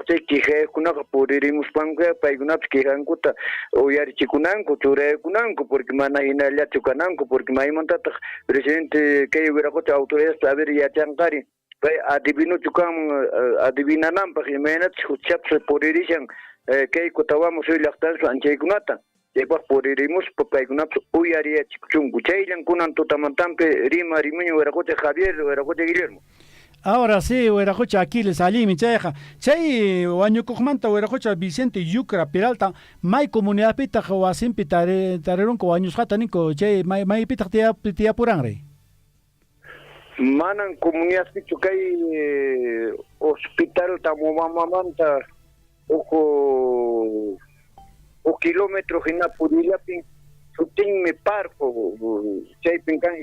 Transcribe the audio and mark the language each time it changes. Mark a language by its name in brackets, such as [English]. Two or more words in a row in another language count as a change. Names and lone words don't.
[Quechua] chay quijakunaqa puririmuspanqa paykunapas quijankuta uyarichikunanku churaykunanku porque mana hinallachu kananku porque maymantataq presidente kay Wiraqucha autoridades [Spanish] a ver [Quechua] yachanqari pay adivinuchu kan adivinananpaq imaynatas justiciapas puririshan kay Cotabamba suyu llaqtapi anchaykunata chaypaq puririmuspa paykunapas uyariyachikuchunku chayllan kunan tutamantanpi rima rimuña Wiraqucha Javier Wiraqucha Guillermo. [Spanish] Ahora sí, [Quechua] Wiraqucha Aquiles Alimi chayqa chay wañukuqmanta Wiraqucha Vicente Yucra Peralta may comunidadpita wasinpi tarirunku wañusqata ninku chay maypitaq tiyapuranri. Manan comunidadpichu kay hospital Tamobambamanta o kilómetro hina purillapi sutinmi parko chaypin kan